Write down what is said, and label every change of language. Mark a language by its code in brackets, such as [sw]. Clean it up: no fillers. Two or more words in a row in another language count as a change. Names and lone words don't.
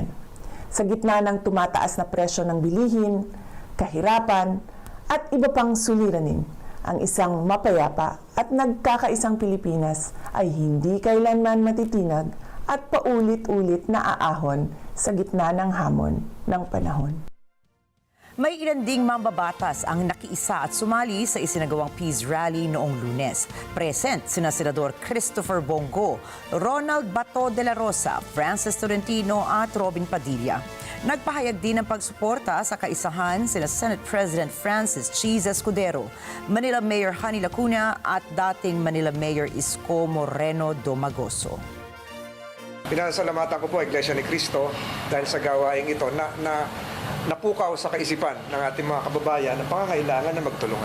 [tl] Sa gitna ng tumataas na presyo ng bilihin, kahirapan, at iba pang suliranin, ang isang mapayapa at nagkakaisang Pilipinas ay hindi kailanman matitinag at paulit-ulit na aahon sa gitna ng hamon ng panahon. May ilan ding mambabatas ang nakiisa at sumali sa isinagawang [en] peace rally [tl] noong Lunes. Present sina Senador Christopher Bongo, Ronald Bato de la Rosa, Francis Tolentino at Robin Padilla. Nagpahayag din ng pagsuporta sa kaisahan sina [en] Senate President [tl] Francis Cheese Escudero, Manila Mayor Hani Lacuna at dating Manila Mayor Isko Moreno Domagoso. Pinasalamatan ko po Iglesia ni Cristo dahil sa gawaing ito na napukaw sa kaisipan ng ating mga kababayan na pangangailangan na magtulungan.